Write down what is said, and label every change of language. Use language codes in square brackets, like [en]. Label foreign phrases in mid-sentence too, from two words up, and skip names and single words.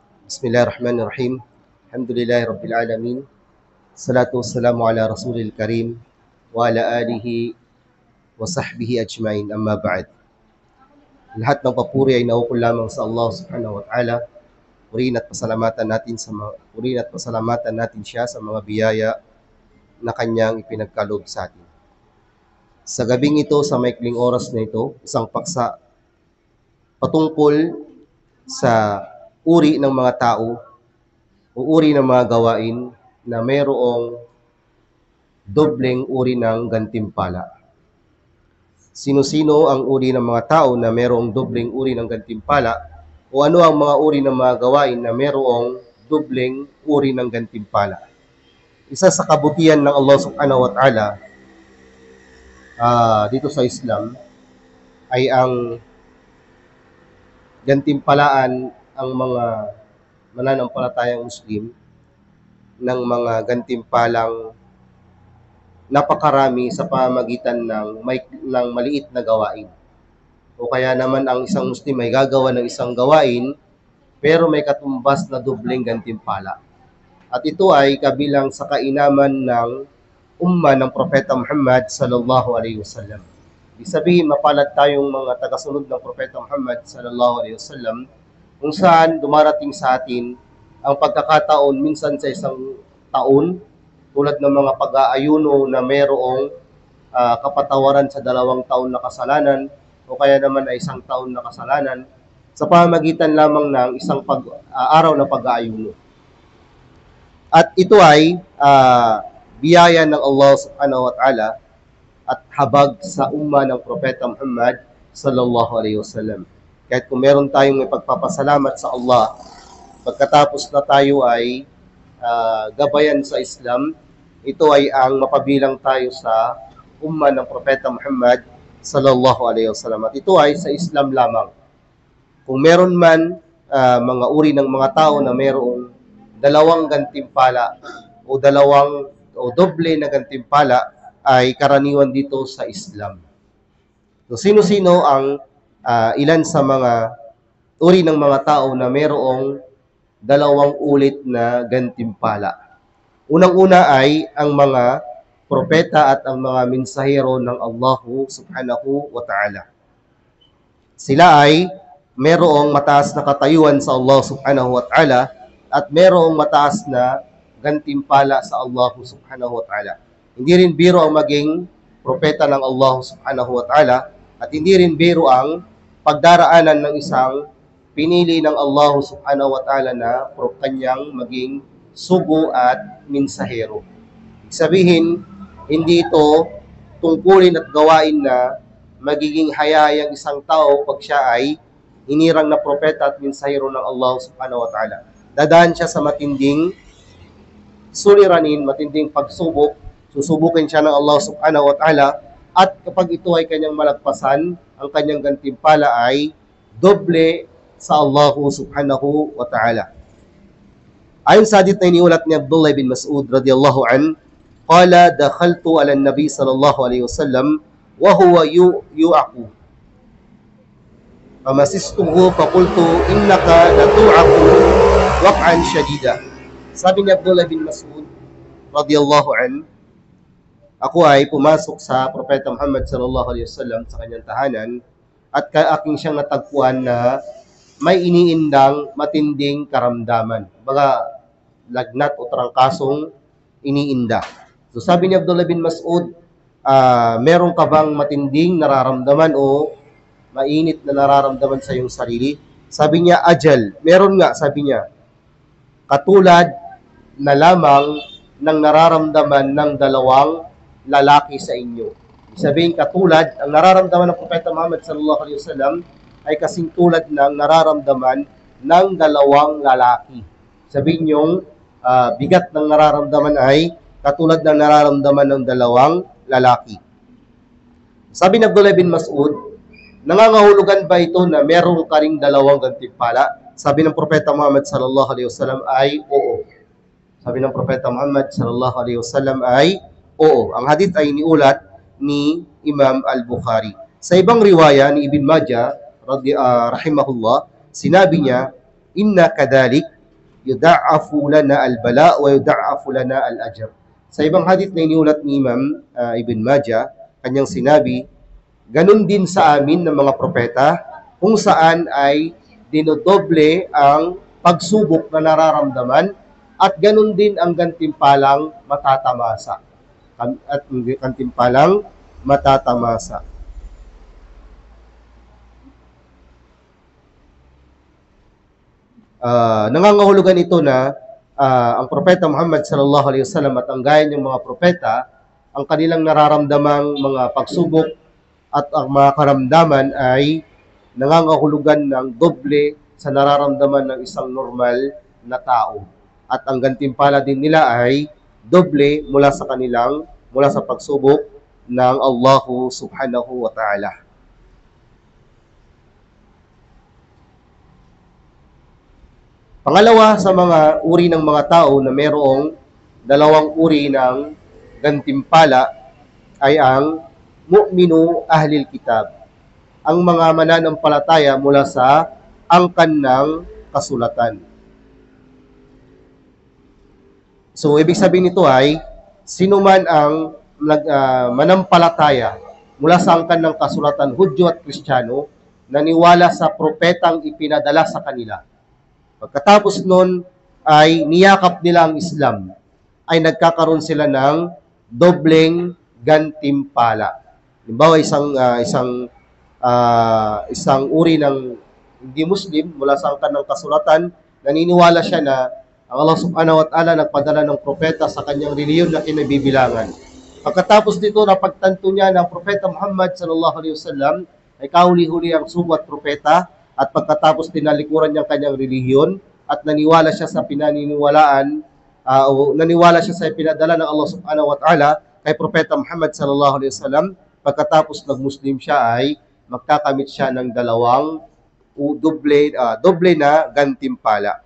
[ar] بسم الله الرحمن الرحيم. الحمد لله رب العالمين. الصلاة والسلام على رسول الكريم وعلى آله وصحبه أجمعين، أما بعد. [tl] Lahat ng papuri ay naukol lamang sa Allah [ar] سبحانه وتعالى. [tl] Purihin at pasalamatan natin siya sa mga biyaya na kanyang ipinagkaloob sa atin. Sa gabing ito, sa maikling oras na ito, isang paksa patungkol sa uri ng mga tao o uri ng mga gawain na mayroong dobleng uri ng gantimpala. Sino-sino ang uri ng mga tao na mayroong dobleng uri ng gantimpala o ano ang mga uri ng mga gawain na mayroong dobleng uri ng gantimpala. Isa sa kabutihan ng Allah [ar] سبحانه وتعالى [tl] dito sa Islam ay ang gantimpalaan ang mga mananampalatayang Muslim ng mga gantimpalang napakarami sa pamamagitan ng maliit na gawain. O kaya naman ang isang Muslim ay gagawa ng isang gawain pero may katumbas na dobleng gantimpala. At ito ay kabilang sa kainaman ng umma ng Propeta Muhammad [ar] صلى الله عليه وسلم. [tl] Ibig sabihin, mapalad tayong mga tagasunod ng Propeta Muhammad [ar] صلى الله عليه وسلم [tl] kung saan dumarating sa atin ang pagkakataon minsan sa isang taon tulad ng mga pag-aayuno na mayroong kapatawaran sa 2 taon na kasalanan o kaya naman ay 1 taon na kasalanan sa pamamagitan lamang ng isang araw na pag-aayuno. At ito ay biyaya ng Allah [ar] سبحانه وتعالى [tl] at habag sa umma ng Propeta Muhammad [ar] صلى الله عليه وسلم. [tl] Kahit kung meron tayong may pagpapasalamat sa Allah, pagkatapos na tayo ay gabayan sa Islam, ito ay ang mapabilang tayo sa umma ng Propeta Muhammad [ar] صلى الله عليه وسلم. [tl] At ito ay sa Islam lamang. Kung meron man mga uri ng mga tao na mayroong dalawang gantimpala o doble na gantimpala ay karaniwan dito sa Islam. So, sino-sino ang ilan sa mga uri ng mga tao na mayroong 2 ulit na gantimpala? Unang-una ay ang mga propeta at ang mga mensahero ng Allah [ar] سبحانه وتعالى. [tl] Sila ay mayroong mataas na katayuan sa Allah [ar] سبحانه وتعالى [tl] at mayroong mataas na gantimpala sa Allah [ar] سبحانه وتعالى. [tl] Hindi rin biro ang maging propeta ng Allah [ar] سبحانه وتعالى [tl] at hindi rin biro ang pagdaraanan ng isang pinili ng Allah [ar] سبحانه وتعالى [tl] na kanyang maging sugo at mensahero. Sabihin, hindi ito tungkulin at gawain na magiging hayayang isang tao pag siya ay hinirang na propeta at mensahero ng Allah [ar] سبحانه وتعالى. [tl] Dadaan siya sa matinding suliranin, matinding pagsubok, susubukin siya ng Allah [ar] سبحانه وتعالى [tl] at kapag ito ay kanyang malagpasan, ang kanyang gantimpala ay doble sa Allah [ar] سبحانه وتعالى. [tl] Ayon sa hadith na iniulat ni [ar] Abdullah bin Mas'ud رضي الله عنه, قال دخلت على النبي صلى الله عليه وسلم وهو يوعك. فمسسته فقلت إنك لتوعك وعكا شديدا. [tl] Sabi ni Abdullah bin Mas'ud [ar] رضي الله عنه, [tl] ako ay pumasok sa Propeta Muhammad [ar] صلى الله عليه وسلم [tl] sa kanyang tahanan at aking siyang natagpuan na may iniindang matinding karamdaman. Baga, lagnat o trangkasong iniinda. So sabi ni Abdullah bin Mas'ud, meron ka bang matinding nararamdaman o mainit na nararamdaman sa iyong sarili? Sabi niya, ajal. Meron nga, sabi niya. Katulad na lamang ng nararamdaman ng 2 lalaki sa inyo. Sabihin katulad, ang nararamdaman ng Propeta Muhammad [ar] صلى الله عليه وسلم [tl] ay kasing tulad ng nararamdaman ng 2 lalaki. Sabihin yung bigat ng nararamdaman ay katulad ng nararamdaman ng 2 lalaki. Sabi ni Abdullah bin Mas'ud, nangangahulugan ba ito na meron ka ring 2 gantimpala? Sabi ng Propeta Muhammad [ar] صلى الله عليه وسلم [tl] ay oo. Sabi ng Propeta Muhammad [ar] صلى الله عليه وسلم [tl] ay oo. Ang hadith ay iniulat ni Imam Al-Bukhari. Sa ibang riwaya ni Ibn Majah rahimahullah, sinabi niya, [ar] إنا كذلك يضاعف لنا البلاء ويضاعف لنا الأجر. [tl] Sa ibang hadith na iniulat ni Imam Ibn Majah, kanyang sinabi, ganun din sa amin ng mga propeta, kung saan ay dinodoble ang pagsubok na nararamdaman at ganun din ang gantimpalang matatamasa. At gantimpalang matatamasa. Nangangahulugan ito na ang propeta Muhammad [ar] صلى الله عليه وسلم [tl] at ang gaya ng mga propeta, ang kanilang nararamdamang mga pagsubok at ang mga karamdaman ay nangangahulugan ng doble sa nararamdaman ng isang normal na tao. At ang gantimpala din nila ay doble mula sa pagsubok ng Allah [ar] سبحانه وتعالى. [tl] Pangalawa sa mga uri ng mga tao na mayroong dalawang uri ng gantimpala ay ang [ar] مؤمنو أهل الكتاب, [tl] ang mga mananampalataya mula sa angkan ng kasulatan. So, ibig sabihin nito ay, sino man ang manampalataya mula sa angkan ng kasulatan, Hudyo at Kristiyano, naniwala sa propetang ipinadala sa kanila. Pagkatapos nun ay niyakap nila ang Islam, ay nagkakaroon sila ng dobleng gantimpala. Halimbawa, isang uri ng hindi Muslim mula sa angkan ng kasulatan, naniniwala siya na ang Allah [ar] سبحانه وتعالى [tl] nagpadala ng propeta sa kanyang reliyon na kinabibilangan. Pagkatapos nito, napagtanto niya ng propeta Muhammad [ar] صلى الله عليه وسلم [tl] ay kahuli-huli ang sugo at propeta, at pagkatapos tinalikuran niya kanyang relihiyon at naniwala siya sa naniwala siya sa pinadala ng Allah [ar] سبحانه وتعالى [tl] kay propeta Muhammad [ar] صلى الله عليه وسلم, [tl] pagkatapos nag-Muslim siya ay magkakamit siya ng dalawang doble na gantimpala.